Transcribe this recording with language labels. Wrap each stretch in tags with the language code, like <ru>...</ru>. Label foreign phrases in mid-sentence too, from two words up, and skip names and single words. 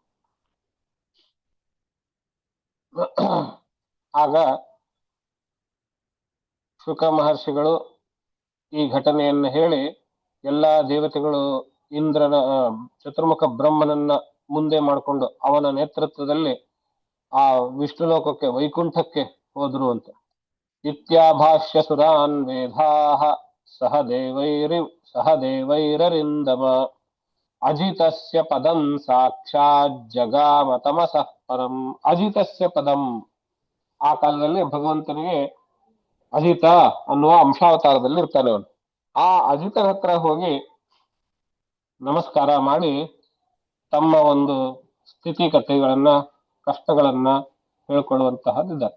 <kn>ಆಗ ಶುಕ ಮಹರ್ಷಿಗಳು ಈ ಘಟನೆಯನ್ನು ಹೇಳಿ ಎಲ್ಲಾ ದೇವತೆಗಳು ಇಂದ್ರನ ಚತುರ್ಮುಖ ಬ್ರಹ್ಮನನ್ನ ಮುಂದೆ ಮಾಡಿಕೊಂಡು ಅವನ ನೇತೃತ್ವದಲ್ಲಿ ಆ ವಿಷ್ಣು ಲೋಕಕ್ಕೆ, ವೈಕುಂಠಕ್ಕೆ ಹೋದ್ರು ಅಂತ.</kn> <sa>ಇತ್ಯಾಭಾಷ್ಯ ಸುರಾನ್ ವೇದಾಹ ಸಹ ದೇವೈರರಿಂದಮ ಅಜಿತಸ್ಯ ಪದಂ ಸಾಕ್ಷಾತ್ ಜಗಾಮ ತಮಸಃ ಪರಂ. ಅಜಿತಸ್ಯ ಪದಂ,</sa> <kn>ಆ ಕಾಲದಲ್ಲಿ ಭಗವಂತನಿಗೆ ಅಜಿತ ಅನ್ನುವ ಅಂಶಾವತಾರದಲ್ಲಿ ಇರ್ತಾನೆ ಅವನು. ಆ ಅಜಿತನ ಹತ್ರ ಹೋಗಿ ನಮಸ್ಕಾರ ಮಾಡಿ ತಮ್ಮ ಒಂದು ಸ್ಥಿತಿಗತಿಗಳನ್ನ, ಕಷ್ಟಗಳನ್ನ ಹೇಳ್ಕೊಳ್ಳುವಂತಹದ್ದಿದ್ದಾರೆ.</kn>